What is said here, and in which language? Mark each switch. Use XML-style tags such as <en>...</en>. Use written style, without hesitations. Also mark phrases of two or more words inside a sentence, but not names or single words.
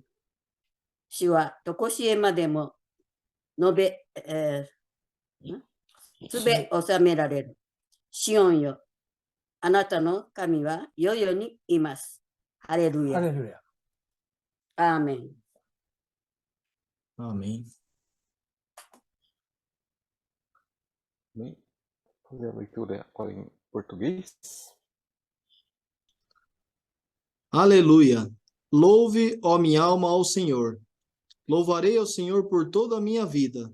<ja>主はとこしえまでもつべ収められる。シオンよ、あなたの神は世々にいます。ハレルヤ。ハレルヤ。アーメン。</ja> <pt>Amém. Bem, fazer a leitura agora em português. Aleluia. Louve, ó minha alma, ao Senhor. Louvarei ao Senhor por toda a minha vida.</pt>